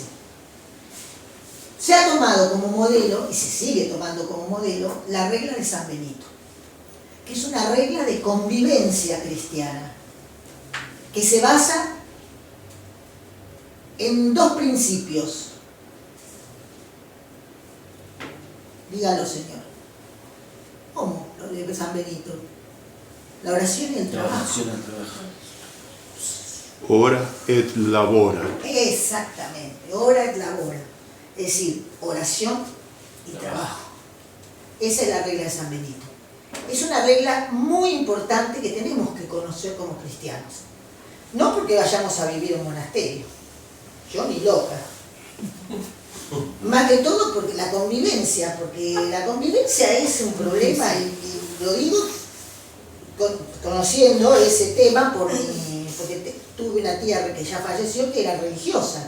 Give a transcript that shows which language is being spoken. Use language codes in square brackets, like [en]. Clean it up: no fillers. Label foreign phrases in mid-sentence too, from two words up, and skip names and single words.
[es] Se ha tomado como modelo, y se sigue tomando como modelo, la regla de San Benito, que es una regla de convivencia cristiana, que se basa en dos principios. Dígalo, Señor. ¿Cómo? Lo de San Benito. La oración y el trabajo. [la] Ora et labora. [es] Exactamente, [la] ora et labora. [es] Es decir, oración y trabajo. Esa es la regla de San Benito. Es una regla muy importante que tenemos que conocer como cristianos. No porque vayamos a vivir en un monasterio. Yo ni loca. Más que todo porque la convivencia es un problema y lo digo conociendo ese tema porque tuve una tía que ya falleció que era religiosa.